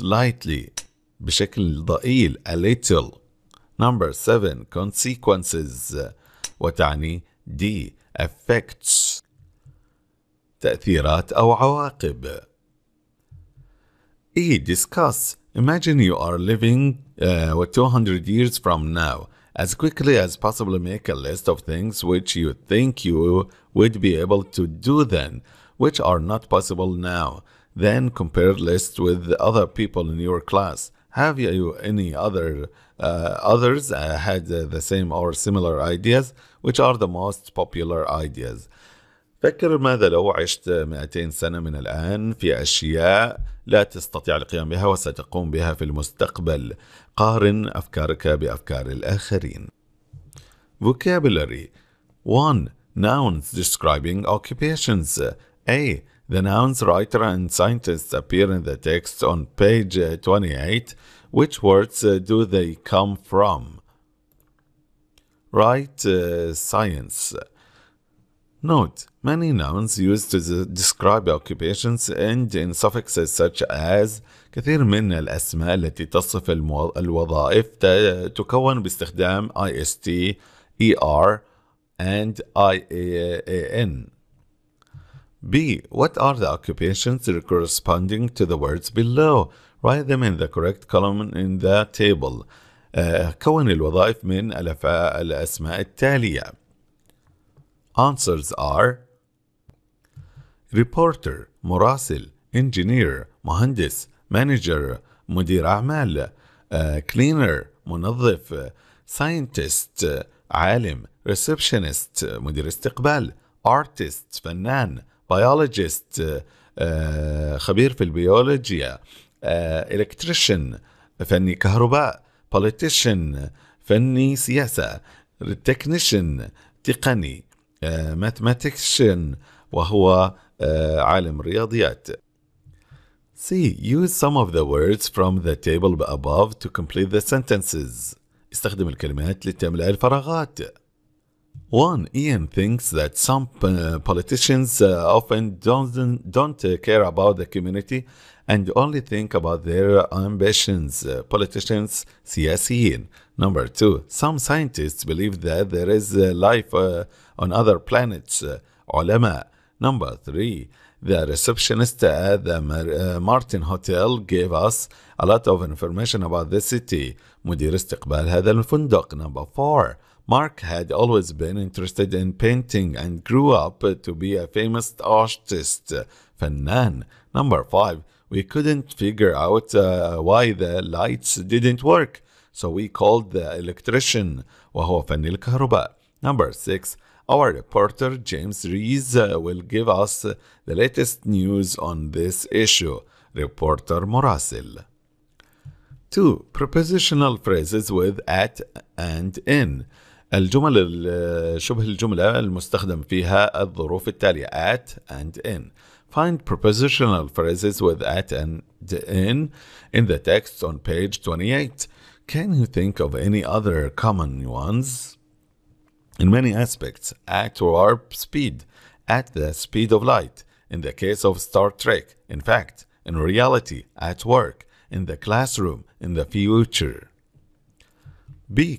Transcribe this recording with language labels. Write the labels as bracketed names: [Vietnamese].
[Arabic] Slightly بشكل ضئيل. [English] A little. Number 7. Consequences وتعني. D. [Arabic] Effects تأثيرات أو عواقب. [English] E. Discuss. Imagine you are living 200 years from now. As quickly as possible, make a list of things which you think you would be able to do then, which are not possible now. Then compare lists with other people in your class. Have you any others had the same or similar ideas? Which are the most popular ideas? [Arabic] فكر ماذا لو عشت 200 سنة من الآن في أشياء لا تستطيع القيام بها وستقوم بها في المستقبل. قارن أفكارك بأفكار الآخرين. [English] Vocabulary. 1. Nouns describing occupations. A. The nouns writer and scientists appear in the text on page 28. Which words do they come from? Write science. Note: many nouns used to describe occupations end in suffixes such as. [Arabic] كثير من الأسماء التي تصف الوظائف تكون باستخدام ist, er, and iaan. [English] B. What are the occupations corresponding to the words below? Write them in the correct column in the table. [Arabic] كون الوظائف من الأسماء التالية. Answers are: reporter مراسل, engineer مهندس, manager مدير أعمال, cleaner منظف, scientist عالم, receptionist مدير استقبال, artist فنان, biologist خبير في البيولوجيا, electrician فني كهرباء, politician فني سياسة. [English] technician تقني. [Arabic] mathematician وهو عالم رياضيات. [English] C. Use some of the words from the table above to complete the sentences. [Arabic] استخدم الكلمات لتملأ الفراغات. [English] 1. Ian thinks that some politicians often don't care about the community and only think about their ambitions. Politicians, سياسيين. Number 2. Some scientists believe that there is life on other planets. [Arabic] علماء. Number 3. [English] The receptionist at the Martin Hotel gave us a lot of information about the city. [Arabic] مدير استقبال هذا الفندق. [English] Number 4. Mark had always been interested in painting and grew up to be a famous artist. [Arabic] فنان. Number 5. [English] We couldn't figure out why the lights didn't work, so we called the electrician. [Arabic] وهو فني الكهرباء. Number 6. [English] Our reporter James Rees will give us the latest news on this issue. Reporter مراسل. 2. Prepositional phrases with at and in. [Arabic] الجمل شبه الجملة المستخدم فيها الظروف التالية [English] at and in. Find prepositional phrases with at and in the text on page 28. Can you think of any other common ones? In many aspects, at warp speed, at the speed of light, in the case of Star Trek, in fact, in reality, at work, in the classroom, in the future. B.